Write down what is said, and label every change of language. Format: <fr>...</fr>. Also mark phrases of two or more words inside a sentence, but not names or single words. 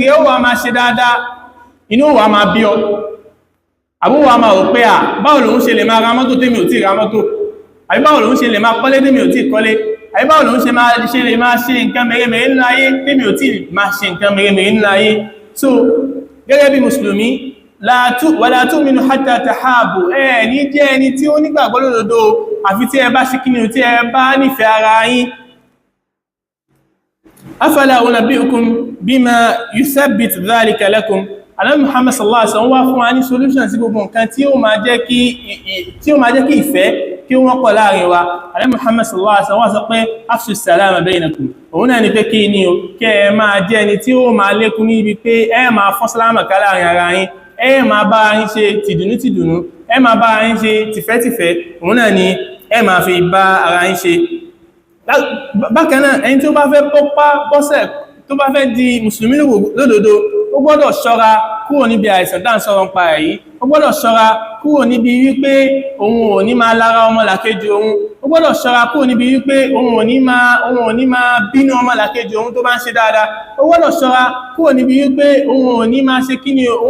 <yo>rẹ ó wà máa ṣe dáadáa inú wà máa bí ọ àbúwà máa rò pé báwo lòun ṣe lè máa ra mọ́tò tèmi ò tí ra mọ́tò àbí báwo lòun ṣe lè máa kọ́lé tèmi ò tí kọ́lé àbí báwo lòun ṣe lè máa ṣe nǹkan mèremère nínú ayé tèmi ò tí máa ṣe nǹkan mèremère nínú ayé so gẹ́gẹ́ bí mùsùlùmí</yo> <ar>ولا تؤمنوا حتى تحابوا</ar> <yo>ní jẹ́ ẹni tí ó nígbàgbọ́ lódodo àfi tí ẹ bá ṣe kíni tí ẹ bá nífẹ̀ẹ́ ara yín</yo> <ar>أفلا أنبئكم بما يثبت ذلك لكم</ar> <yo>Ànábì Muhammad</yo> <ar>صلى الله عليه وسلم</ar> <yo>wá fún wa ní solution sí gbogbo nǹkan tí ó máa jẹ́ kí ìfẹ́ kí wọ́n pọ̀ láàrin wa Ànábì Muhammad</yo> <ar>صلى الله عليه وسلم</ar> <yo>wá sọ pé</yo> <ar>أفشوا السلام بينكم</ar> <yo>òun náà ni pé kí ni o kẹ́ ẹ máa jẹ́ ẹni tí ó máa lékún níbi pé ẹ máa fọ́n sálámà ká láàrin ara yín ẹ máa bá yín ṣe tìdùnnú tìdùnnú ẹ máa bá yín ṣe tìfẹ́tìfẹ́ òun náà ni ẹ máa fi bá ara yín ṣe bákan náà ẹni tí ó bá fẹ́ pọ́pá bọ́sẹ̀ tó bá fẹ́ di mùsùlùmí lódodo ó gbọ́dọ̀ ṣọ́ra kúrò níbi àìsàn tá ń sọ̀rọ̀ ń pa èyí ó gbọ́dọ̀ ṣọ́ra kúrò níbi wípé òun ò ní máa lára ọmọlàkejì òun ó gbọ́dọ̀ ṣọ́ra kúrò níbi wípé òun ò ní máa bínú ọmọlàkejì òun tó bá ń ṣe dáadáa ó gbọ́dọ̀ ṣọ́ra kúrò níbi wípé òun ò ní máa ṣe kíni òun</yo>